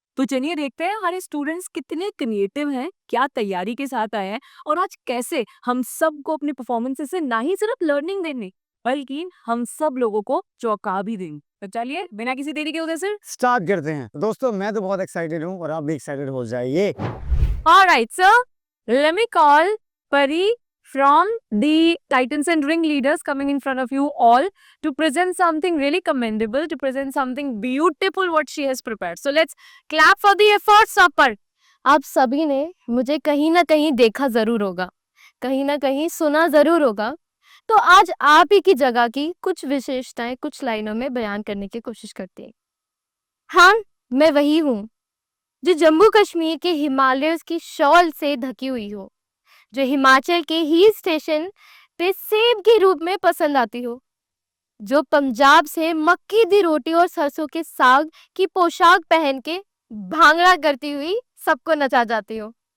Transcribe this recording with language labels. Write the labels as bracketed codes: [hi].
[hi] तो चलिए देखते हैं हमारे स्टूडेंट्स कितने क्रिएटिव हैं, क्या तैयारी के साथ आए हैं और आज कैसे हम सबको अपने परफॉर्मेंसेस से ना ही सिर्फ लर्निंग देने बल्कि हम सब लोगों को चौंका भी देंगे। तो चलिए बिना किसी देरी के उधर से स्टार्ट करते हैं। दोस्तों मैं तो बहुत एक्साइटेड हूँ और आप भी एक्साइटेड हो जाइए। [en] Alright, so let me call Pari from the Titans and Ring leaders coming in front of you all to present something really commendable, to present something beautiful what she has prepared. So let's clap for the efforts of Par. [hi] आप सभी ने मुझे कहीं ना कहीं देखा जरूर होगा, कहीं ना कहीं सुना जरूर होगा। तो आज आप ही की जगह की कुछ विशेषताएं कुछ लाइनों में बयान करने की कोशिश करते हैं। हाँ, मैं वही हूँ जो जम्मू कश्मीर के हिमालय की शॉल से ढकी हुई हो, जो हिमाचल के हिल स्टेशन पे सेब के रूप में पसंद आती हो, जो पंजाब से मक्की दी रोटी और सरसों के साग की पोशाक पहन के भांगड़ा करती हुई सबको नचा जाती हो,